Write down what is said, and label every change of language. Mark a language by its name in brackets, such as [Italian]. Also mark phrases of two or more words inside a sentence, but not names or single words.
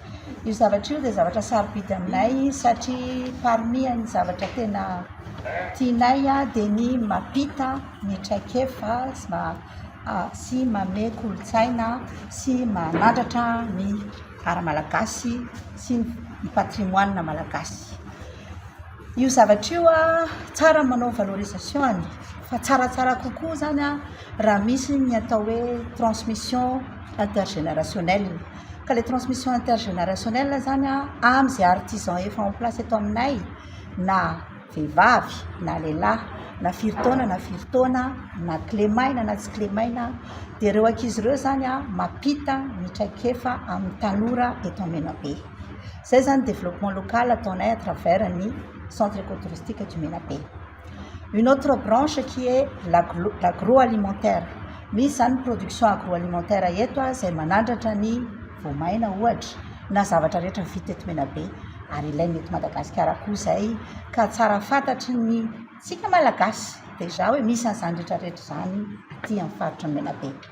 [Malagasy] Io zavatra io dia zavatra sarobidy aminay satria parmi ny zavatra tena tianay a dia ny mampita ny traikefa sy manome kolontsaina sy manandratra ny ara-malagasy sy ny patrimoine malagasy. Io zavatra io a tsara manao valorisation fa tsaratsara kokoa zany a raha misy ny atao hoe [French] transmission intergénérationnelle. [Malagasy] Ka [French] le transmission intergénérationnelle [Malagasy] zany a amin'izay artisan efa [French] en place [Malagasy] eto aminay na vehivavy na lehilahy na firy taona na clémaina na tsy clémaina dia ireo ankizy ireo zany a mampita ny traikefa amin'ny tanora eto Menabe. Zay zany [French] développement local [Malagasy] ataonay [French] à travers [Malagasy] ny [French] centre écotouristique du Menabe. Une autre branche qui est l'agroalimentaire. [Malagasy] Misy zany [French] production agroalimentaire [Malagasy] eto izay manandratra ny voamaina ohatra na zavatra rehetra vita eto Menabe ary ilainy eto Madagasikara koa izay ka tsara fantatry ny tsika malagasy déjà hoe misy an'izany rehetrarehetra zany aty amin'ny faritra Menabe.